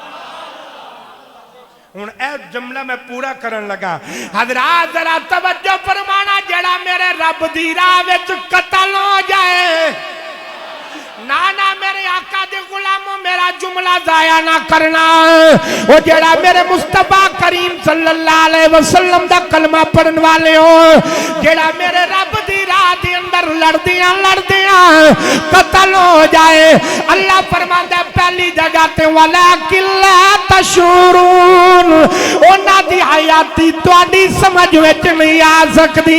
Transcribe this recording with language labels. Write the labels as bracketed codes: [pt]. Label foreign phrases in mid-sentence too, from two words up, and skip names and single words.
[pa] ہݨ اے جملہ میں پورا کرن لگا. حضرات ذرا توجہ فرمانا جیہڑا میرے رب دی راہ وچ قتل ہو جائے نا نا میرے آقا دے غلاموں میرا جملہ ضائع نا کرنا. وہ جیہڑا میرے مصطفیٰ کریم [ar] صلی اللہ علیہ وسلم [pa] دا کلمہ پڑھن والے ہو جیہڑا میرے رب دی راہ دے اندر لڑدیاں لڑدیاں قتل ہو جائے اللہ فرماندا پہلی جگہ تے [ar] ولکن لا تشعرون [pa] اوہناں دی حیاتی تہاڈی سمجھ وچ نہیں آ سکدی.